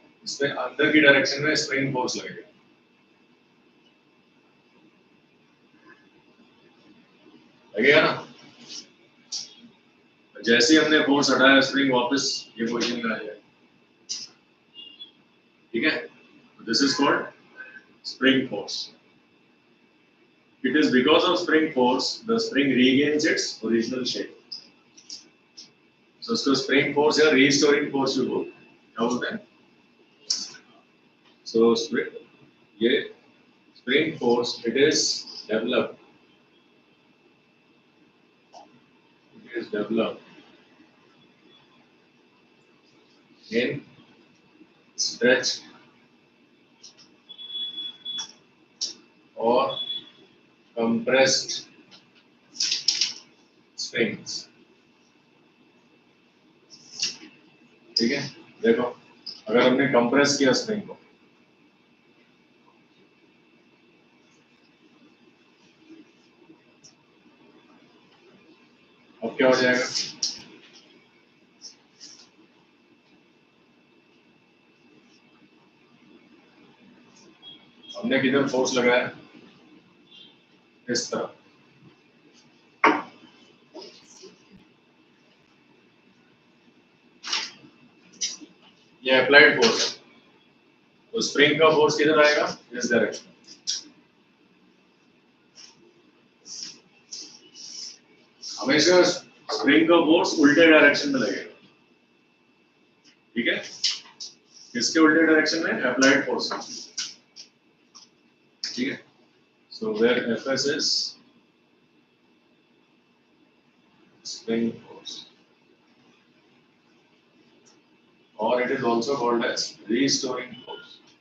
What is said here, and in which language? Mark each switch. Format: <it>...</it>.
<hi>इसमें अंदर की डायरेक्शन में स्प्रिंग फोर्स लगेगा, लगेगा ना? जैसे ही हमने फोर्स हटाया स्प्रिंग वापस ये पोजीशन में आ जाएगा, ठीक है।</hi> <en>This is called spring force. It is because of spring force the spring regains its original shape.</en> <hi>So उसको spring force या restoring force भी बोलते हैं. क्या बोलते हैं?</hi> <en>So ये spring force it is developed in stretched or compressed springs.</en> <hi>ठीक है, देखो अगर हमने कंप्रेस किया स्प्रिंग को, अब क्या हो जाएगा? हमने किधर फोर्स लगाया? इस तरह। ये अप्लाइड फोर्स है, तो स्प्रिंग का फोर्स किधर आएगा? इस डायरेक्शन। हमेशा स्प्रिंग का फोर्स उल्टे डायरेक्शन में लगेगा, ठीक है? किसके उल्टे डायरेक्शन में? अप्लाइड फोर्स, ठीक है?</hi> <en>So where Fs is spring force, or it is also called as restoring force.</en>